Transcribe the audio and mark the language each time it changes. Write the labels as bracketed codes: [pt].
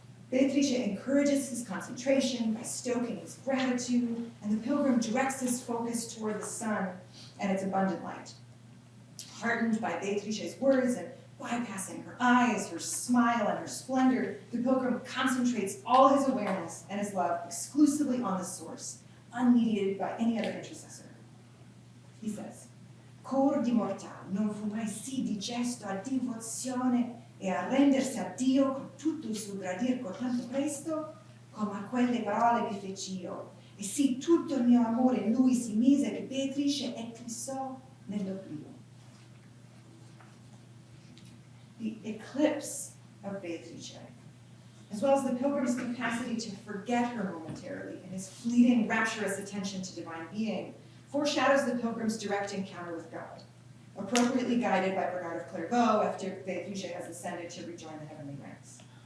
[en] Beatrice encourages his concentration by stoking his gratitude, and the pilgrim directs his focus toward the sun and its abundant light. Heartened by Beatrice's words and bypassing her eyes, her smile, and her splendor, the pilgrim concentrates all his awareness and his love exclusively on the source, unmediated by any other intercessor. He says, [it] Cor di mortal non fu mai sì digesto a divozione e a rendersi a Dio con tutto il suo gradir tanto presto, come a quelle parole che fec'io, e sì tutto il mio amore in lui si mise che Beatrice eclissò nell'oblio. [en] The eclipse of Beatrice, as well as the pilgrim's capacity to forget her momentarily in his fleeting, rapturous attention to divine being, foreshadows the pilgrim's direct encounter with God, appropriately guided by Bernard of Clairvaux after Beatrice has ascended to rejoin the heavenly ranks.